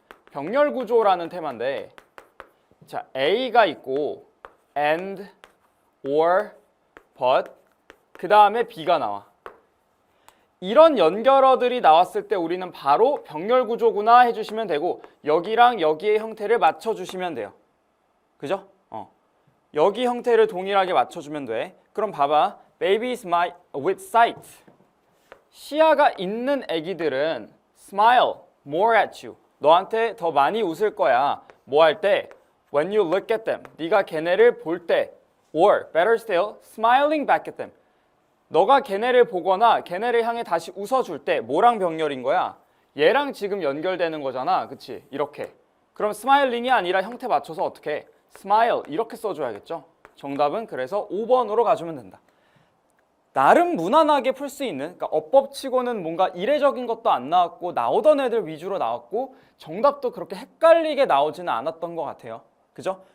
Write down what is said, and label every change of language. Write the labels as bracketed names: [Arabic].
[Korean] 병렬 구조라는 테마인데 자, A가 있고 and, or, but 그 다음에 B가 나와. 이런 연결어들이 나왔을 때 우리는 바로 병렬 구조구나 해주시면 되고 여기랑 여기의 형태를 맞춰주시면 돼요. 그죠? 여기 형태를 동일하게 맞춰주면 돼. 그럼 봐봐. [English] Baby smile with sight. [Korean] 시야가 있는 애기들은 [English] smile more at you. [Korean] 너한테 더 많이 웃을 거야. 뭐 할 때? [English] When you look at them. [Korean] 네가 걔네를 볼 때. [English] Or better still, smiling back at them. [Korean] 너가 걔네를 보거나 걔네를 향해 다시 웃어줄 때 뭐랑 병렬인 거야? 얘랑 지금 연결되는 거잖아. 그치? 이렇게. 그럼 스마일링이 아니라 형태 맞춰서 어떻게 해? 스마일 이렇게 써줘야겠죠. 정답은 그래서 5번으로 가주면 된다. 나름 무난하게 풀 수 있는, 그러니까 어법치고는 뭔가 이례적인 것도 안 나왔고 나오던 애들 위주로 나왔고 정답도 그렇게 헷갈리게 나오지는 않았던 것 같아요. 그죠?